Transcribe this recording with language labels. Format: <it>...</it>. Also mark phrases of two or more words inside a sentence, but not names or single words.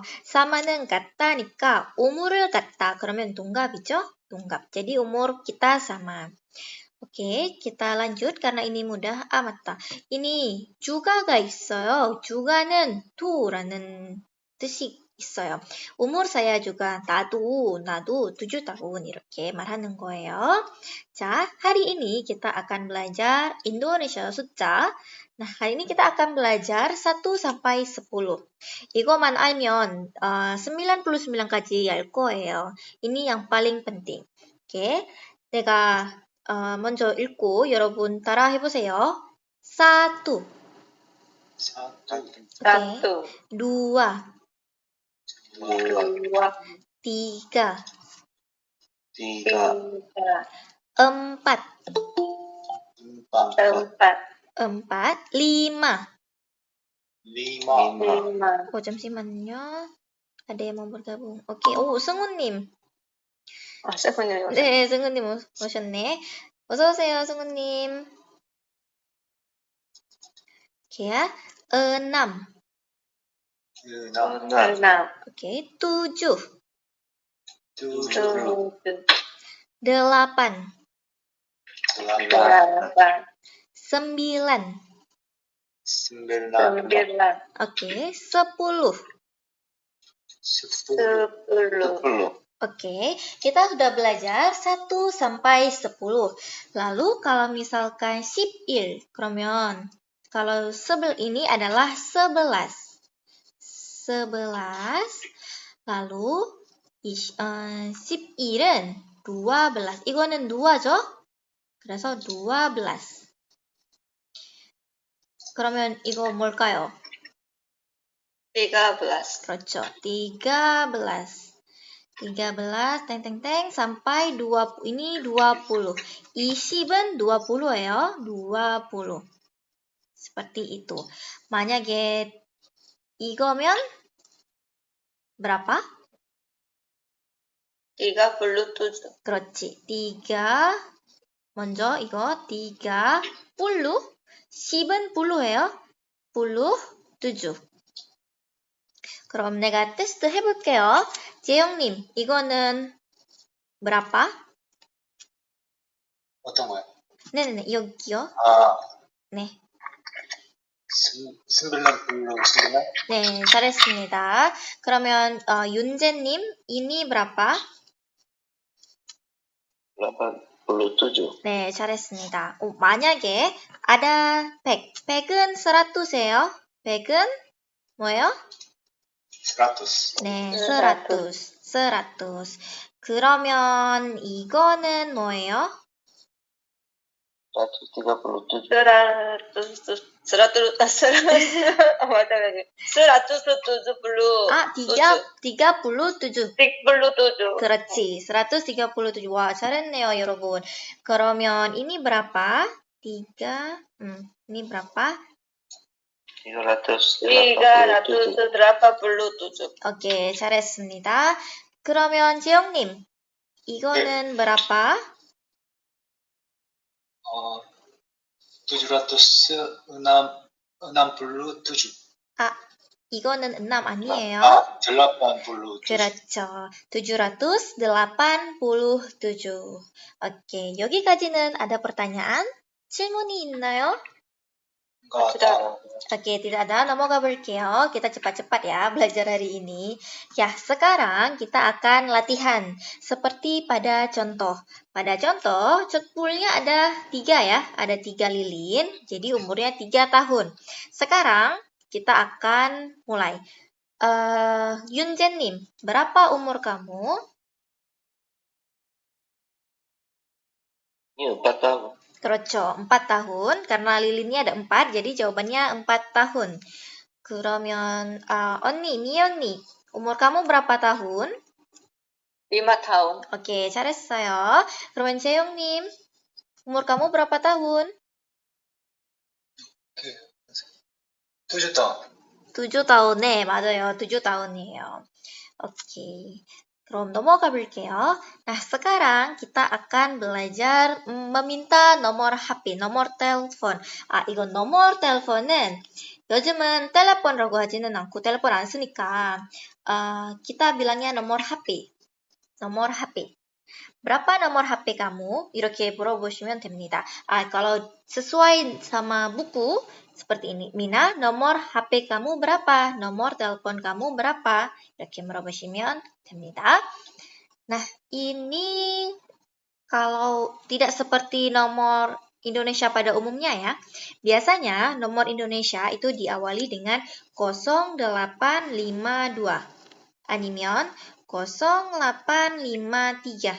<ko>sama는 같다니까 umur을 같다. 그러면 동갑이죠? 동갑.</ko> <id>jadi umur kita sama. Oke, kita lanjut karena ini mudah.</id> <ko>맞다. ini juga가 있어요. juga는 to라는 뜻이 있어요.</ko> <id>umur saya juga</id> <ko>나도 7 tahun 이렇게 말하는 거예요. 자,</ko> <id>hari ini kita akan belajar Indonesia 숫자. Nah, kali ini kita akan belajar 1 sampai 10.</id> <ko>이거만 알면 99까지 알 거예요.</ko> <id>ini yang paling penting.</id> <ko>오케이. 내가 먼저 읽고 여러분 따라 해보세요. 1,</ko> <id>Satu, dua, dua, tiga, tiga, empat, empat, lima. lima, lima.</id> <ko>Oh, 잠시만요.</ko> <id>ada yang mau bergabung.</id> <ko>오케이. 오, 승우님. 세븐이요. 네, 승우님 오셨네. 어서 오세요, 승우님. 오케이야. 6.</ko> <id>enam,</id> <ko>오케이. 7.</ko> <id>tujuh,</id> <ko>8.</ko> <id>delapan,</id> <ko>9.</ko> <id>sembilan, Oke. 10. sepuluh. Oke, kita sudah belajar 1 sampai 10. Lalu kalau misalkan 11, 그러면 kalau 11 ini adalah 11. 11. Lalu 11은 12.</id> <ko>이거는 2죠? 그래서 12. 그러면 이거 뭘까요? 13, 그렇죠. 13. 13, 땡땡땡,</ko> <id>sampai 20. Ini 20.</id> <ko>20은 20예요. 20.</ko> <id>Seperti itu.</id> <ko>만약에 이거면 berapa? 37, 그렇지. 3. 먼저 이거 30. 10은 10예요. 7. 그럼 내가 테스트 해볼게요. 재영님, 이거는 berapa? 어떤 거요? 네네네, 여기요. 네. 99. 네, 잘했습니다. 그러면 윤재님,</ko> <id>ini berapa? 87.</id> <ko>네, 잘했습니다. 만약에 ada 100. 100은 100이에요. 100은 뭐예요? 100. 네, 100. 100. 그러면 이거는 뭐예요? 137. 137. 아, 37. 37. 그렇지, 137. 와, 잘했네요, 여러분. 그러면</ko> <id>ini berapa?</id> <ko>3,</ko> <id>ini berapa?</id> <ko>387. 오케이, 잘했습니다. 그러면 재영님, 이거는 berapa? 767. 아, 이거는 6 아니에요? 87. 그렇죠. 787. 오케이, 여기까지는</ko> <id>ada pertanyaan?</id> <ko>질문이 있나요?</ko> <id>Oke, tidak ada. Nomor 볼게요. Kita cepat-cepat ya belajar hari ini. Ya, sekarang kita akan latihan. Seperti pada contoh. Pada contoh, cetpulnya ada 3 ya. Ada 3 lilin. Jadi umurnya 3 tahun. Sekarang kita akan mulai. Yunjenim, berapa umur kamu? Ini 4 tahun.</id> <ko>그렇죠. 4 tahun.</ko> <id>karena lilinnya ada 4, jadi jawabannya 4 tahun.</id> <ko>그러면 언니, 미연이,</ko> <id>umur kamu berapa tahun? 5 tahun. 오케이, 잘했어요. 그러면 재영님, umur kamu berapa tahun? 7 tahun. 7 tahun.</id> <ko>네, 맞아요. 7 tahun이에요. 오케이. 그럼 넘어가 볼게요.</ko> <id>Nah, sekarang kita akan belajar meminta nomor HP, nomor telepon.</id> <ko>이건</ko> <id>nomor telepon</id> <ko>은 요즘은 텔레폰이라고 하지는 않고 텔레폰 안 쓰니까</ko> <id>kita bilangnya nomor HP. nomor HP. berapa nomor HP kamu?</id> <ko>이렇게 물어보시면 됩니다.</ko> <id>kalau sesuai sama buku seperti ini. Mina, nomor HP kamu berapa? Nomor telepon kamu berapa?</id> <ko>이렇게 물어보시면 됩니다.</ko> <id>Nah, ini kalau tidak seperti nomor Indonesia pada umumnya ya. Biasanya nomor Indonesia itu diawali dengan 0852 아니면 0853.</id>